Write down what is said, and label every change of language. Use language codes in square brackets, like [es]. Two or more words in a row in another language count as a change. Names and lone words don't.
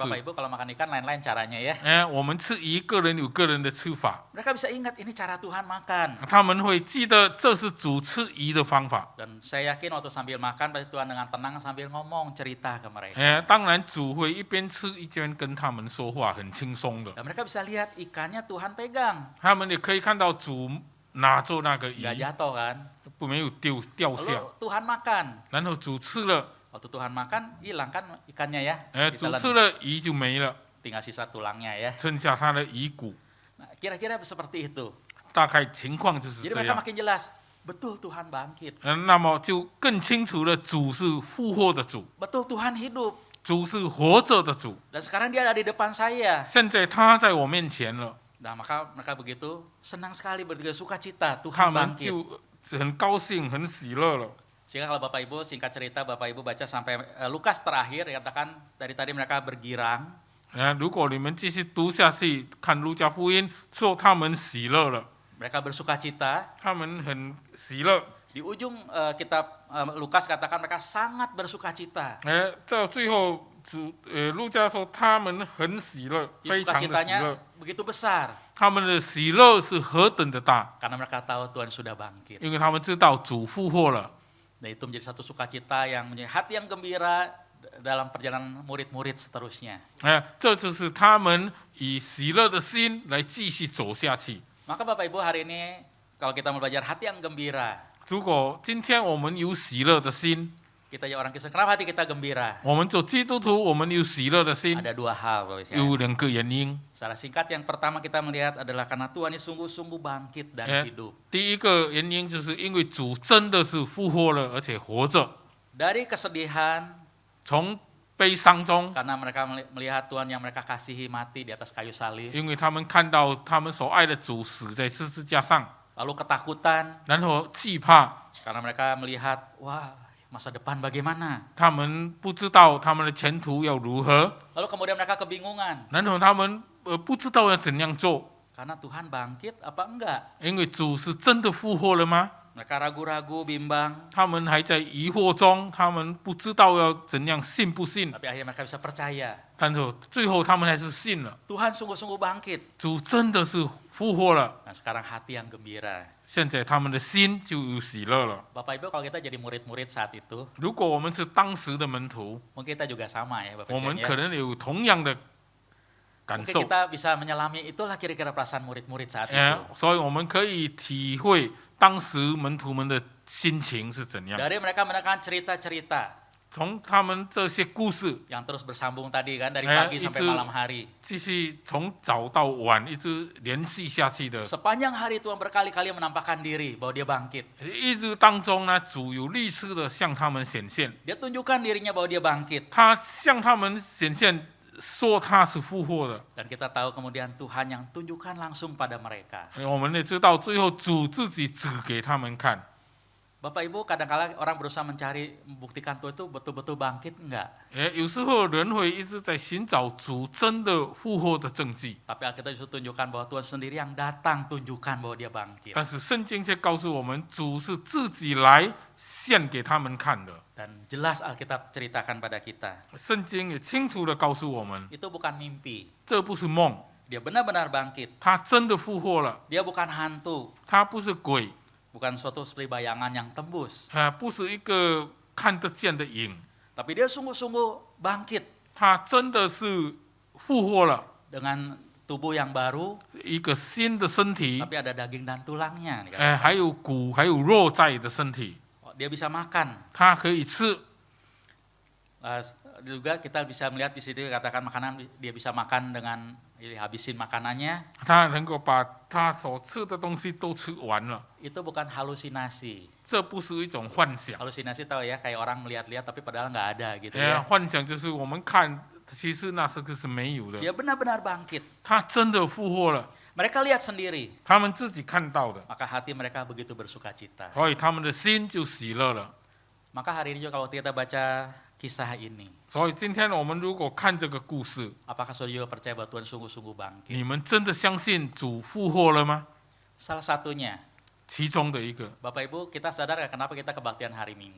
[id] Bapak Ibu kalau makan ikan lain-lain caranya ya. [zh] 我们吃鱼，个人有个人的吃法， [id] Mereka bisa ingat ini cara Tuhan makan. [zh] 他们会记得这是主吃鱼的方法。 [id] Dan saya yakin waktu sambil makan pasti Tuhan dengan tenang sambil ngomong cerita ke mereka. [zh] 当然主会一边吃一边跟他们说话，很轻松的。 [id] Dan mereka bisa lihat ikannya Tuhan pegang, [zh] 他们也可以看到主拿着那个鱼， [id] nggak jatuh kan. [zh] 没有掉下， [id] Lalu Tuhan makan. [zh] 然后主吃了， [id] Waktu Tuhan makan hilang kan ikannya ya. [zh] 主 [id] Ditelan. [zh] 吃了鱼就没了， [id] Tinggal sisa tulangnya ya. [zh] 剩下他的鱼骨。 [id] Nah, kira-kira seperti itu. [zh] 大概情况就是 [id] Jadi [zh] 这 [id] mereka [zh] 样。 [id] makin jelas. Betul Tuhan bangkit. [zh] 那么就更清楚了，主是复活的主， [id] Betul Tuhan hidup. [zh] 主是活着的主。 [id] Dan sekarang dia ada di depan saya. [zh] 现在他在我面前了， [id] Nah, maka mereka begitu senang sekali, begitu sukacita [zh] 他 [id] Tuhan [zh] 们 [id] bangkit. [zh] 就很高兴、很喜乐了。 [id] Sehingga kalau Bapak Ibu singkat cerita Bapak Ibu baca sampai Lukas terakhir dikatakan dari tadi mereka bergirang. [zh] 如果你们继续读下去，看路加福音，说他们喜乐了， [id] Mereka bersukacita. [zh] 他们很喜乐。 [id] Di ujung kitab Lukas katakan mereka sangat bersukacita. [zh] 到最后路加说他们很喜乐， [id] Jadi [zh] 非常的喜 [id] sukacitanya [zh] 乐。 [id] begitu besar [zh] 他们的喜乐是何等的大， [id] karena mereka tahu Tuhan sudah bangkit. [zh] 因为他们知道主复活了。 [id] Dan itu menjadi satu sukacita yang menjadi hati yang gembira dalam perjalanan murid-murid seterusnya. [zh] 这就是他们以喜乐的心来继续走下去。 [id] Maka Bapak Ibu hari ini kalau kita mau belajar hati yang gembira, [zh] 如果今天我们有喜乐的心， [id] kita ya orang Kristen, kenapa hati kita gembira? [zh] 我们做基督徒，我们有喜乐的心， [id] Ada dua hal Bapak Ibu. [zh] 有两个原因。 [id] Secara singkat yang pertama kita melihat adalah karena Tuhan ini sungguh-sungguh bangkit dan hidup. [zh] 第一个原因就是因为主真的是复活了，而且活着。 [id] Dari kesedihan [zh] 从悲伤中， [id] karena mereka melihat Tuhan yang mereka kasihi mati di atas kayu salib. [zh] 因为他们看到他们所爱的主死在十字架上， [id] Lalu ketakutan [zh] 然后惧怕， [id] karena mereka melihat, wah masa depan bagaimana? [zh] 他们不知道他们的前途要如何， [id] Lalu kemudian mereka kebingungan [zh] 然后他们不知道要怎样做， [id] karena Tuhan bangkit apa enggak? [zh] 因为主是真的复活了吗？ [id] Mereka ragu-ragu, bimbang, [zh] 他们还在疑惑中，他们不知道要怎样信不信。 [id] tapi akhirnya mereka bisa percaya. [zh] 但是最后他们还是信了， [id] Tuhan sungguh-sungguh bangkit. [zh] 主真的是复活了。 [id] Nah, sekarang hati yang gembira. [zh] 现在他们的心就有喜乐了。 [id] Bapak Ibu, kalau kita jadi murid-murid saat itu, [zh] 如果我们是当时的门徒， [id] mungkin kita juga sama ya Bapak [zh] 我们 [id] Ibu [zh] 可 [id] ya. [zh] 能有同样的感 [id] Mungkin [zh] 受， [id] kita bisa menyelami itulah kira-kira perasaan murid-murid saat 哎 itu. [zh] 所以我们可以体会当时门徒们的心情是怎样。 [id] Dari mereka mendengarkan cerita-cerita [zh] 从他们这些故事， [id] yang terus bersambung tadi kan, dari Eh, pagi sampai itu- malam hari. [zh] 继续从早到晚一直连续下去的， [id] Sepanjang hari Tuhan berkali-kali menampakkan diri bahwa dia bangkit. [zh] 一直当中呢，主有历次的向他们显现， [id] Dia tunjukkan dirinya bahwa dia bangkit. [zh] 他向他们显现，说他是复活的。 [id] Dan kita tahu kemudian Tuhan yang tunjukkan langsung pada mereka. [zh] 我们也知道，最后主自己指给他们看。 [id] Bapak Ibu, kadang-kala orang berusaha mencari, membuktikan Tuhan itu betul-betul bangkit, enggak. [zh] 有时候人会一直在寻找主真的复活的证据， [id] Tapi Alkitab justru tunjukkan bahwa Tuhan sendiri yang datang tunjukkan bahwa dia bangkit. [zh] 但是圣经却告诉我们，主是自己来献给他们看的。 [id] Dan jelas Alkitab ceritakan pada kita. [zh] 圣经也清楚的告诉我们， [id] Itu bukan mimpi. [zh] 这不是梦， [id] Dia benar-benar bangkit. [zh] 他真的复活了， [id] Dia bukan hantu. [zh] 他不是鬼， [id] Bukan suatu seperti bayangan yang tembus. [zh] 不是一个看得见的影， [id] Tapi dia sungguh-sungguh bangkit [zh] 他真的是复活了， [id] dengan tubuh yang baru, [zh] 一个新的身体， [id] tapi ada daging dan tulangnya. [zh] 还有骨还有肉在的身体， [id] Dia bisa makan. [zh] 他可以吃。 [id] Juga kita bisa melihat di situ katakan makanan dia bisa makan dengan habisin makanannya. [zh] 他能够把他所吃的东西都吃完了， [id] Itu bukan halusinasi. [zh] 这不是一种幻想。 [id] Halusinasi tahu ya, kayak orang melihat-lihat tapi padahal nggak ada gitu 哎， ya. [zh] 幻想就是我们看，其实那是个是没有的。 [id] Dia benar-benar bangkit. [zh] 他真的复活了， [id] Mereka lihat sendiri, [zh] 他们自己看到的， [id] maka hati mereka begitu bersuka cita. [zh] 所以他们的心就喜乐了。 [id] Maka hari ini juga kalau kita baca kisah ini, [zh] 所以今天我们如果看这个故事， [id] apakah saudara juga percaya bahwa Tuhan sungguh-sungguh bangkit? [zh] 你们真的相信主复活了吗？ [id] Salah satunya, [zh] 其中的一个， [id] Bapak Ibu, kita sadar nggak kenapa kita kebaktian hari Minggu?